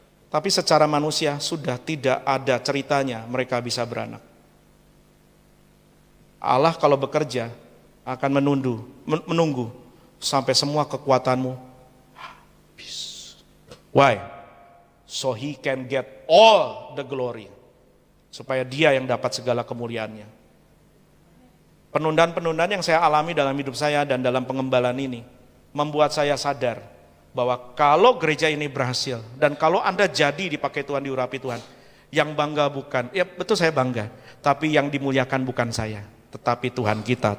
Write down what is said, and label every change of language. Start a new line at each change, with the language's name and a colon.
Indonesian: Tapi secara manusia sudah tidak ada ceritanya mereka bisa beranak. Allah kalau bekerja akan menunggu sampai semua kekuatanmu habis.
English: Why? So he can get all the glory.
Indonesian: Supaya dia yang dapat segala kemuliaannya. Penundaan-penundaan yang saya alami dalam hidup saya dan dalam pengembalaan ini membuat saya sadar bahwa kalau gereja ini berhasil dan kalau Anda jadi dipakai Tuhan, diurapi Tuhan, yang bangga bukan, ya betul saya bangga, tapi yang dimuliakan bukan saya, tetapi Tuhan kita.